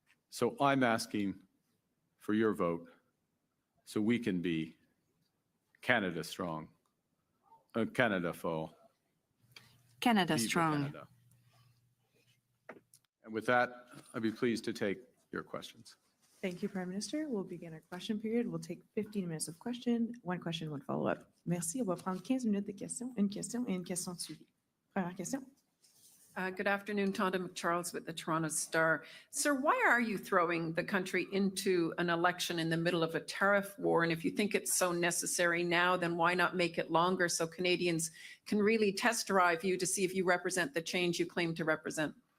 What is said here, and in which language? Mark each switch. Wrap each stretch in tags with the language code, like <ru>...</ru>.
<en>So I'm asking for your vote so we can be Canada strong.</en> <fr>Canada fort.</fr> <en>Canada</en> <fr>Vive</fr> <en>strong.</en> <fr>Canada.</fr> <en>And with that, I'd be pleased to take your questions. Thank you, Prime Minister. We'll begin our question period. We'll take 15 minutes of question, one follow-up.</en> <fr>Merci. On va prendre 15 minutes de questions, une question et une question suivie. Première question.</fr> <en>Good afternoon, Tonda McCharles with the Toronto Star. Sir, why are you throwing the country into an election in the middle of a tariff war? And if you think it's so necessary now, then why not make it longer so Canadians can really test drive you to see if you represent the change you claim to represent?</en>